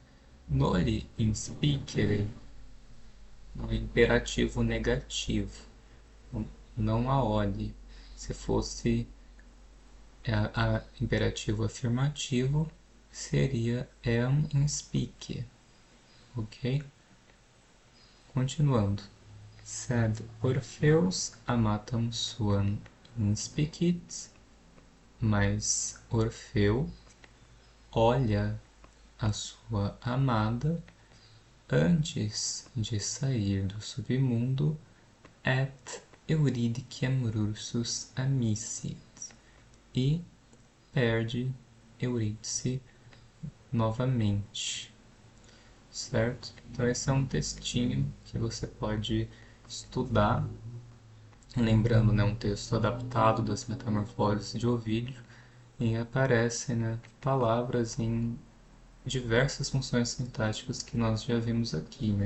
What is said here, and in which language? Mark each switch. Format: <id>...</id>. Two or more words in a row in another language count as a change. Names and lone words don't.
<la>Noli inspicere,</la> <pt>no imperativo negativo. Não a olhe. Se fosse imperativo afirmativo, seria</pt> <la>am inspicie,</la> <pt>ok? Continuando.</pt> <la>Sed Orpheus amatam suam inspicit,</la> <pt>mas Orfeu olha a sua amada antes de sair do submundo</pt> <la>et Euridicem rursus amissit,</la> <pt>e perde Eurídice novamente, certo? Então esse é um textinho que você pode estudar, lembrando, né, um texto adaptado das Metamorfoses de Ovídio, e aparecem, né, palavras em diversas funções sintáticas que nós já vimos aqui, né?</pt>